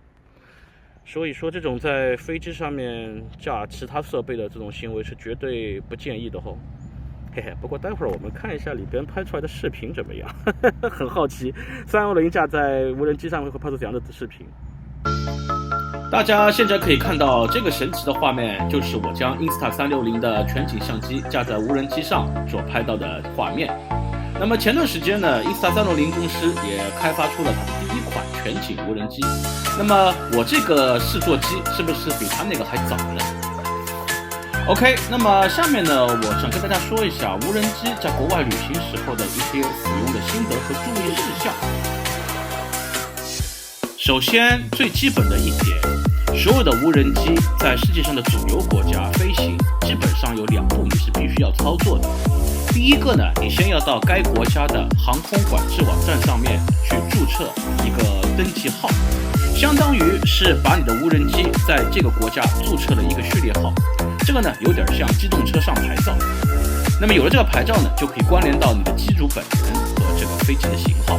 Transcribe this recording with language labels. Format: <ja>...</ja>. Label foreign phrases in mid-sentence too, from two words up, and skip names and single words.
<zh>所以說，這種在飛機上面架其他設備的這種行為是絕對不建議的吼。嘿嘿，不過待會兒我們看一下裡邊拍出來的視頻怎麼樣？很好奇，310架在無人機上會拍出怎樣的視頻？大家現在可以看到這個神奇的畫面，就是我將 Insta360 的全景相機架在無人機上所拍到的畫面。那麼前段時間呢 ，Insta360公司也開發出了它的第一款全景無人機。那麼我這個試作機是不是比它那個還早呢 ？OK， 那麼下面呢，我想跟大家說一下無人機在國外旅行時候的一些使用的心得和注意事項。首先，最基本的一點，所有的無人機在世界上的主流国家飛行，基本上有2步你是必須要操作的。第一個呢，你先要到該國家的航空管制網站上面去注冊一個登記號，相當於是把你的無人機在這個國家注冊了一個序列號。這個呢，有點像機動車上牌照。那麼有了這個牌照呢，就可以關聯到你的機主本人和這個飛機的型號。</zh>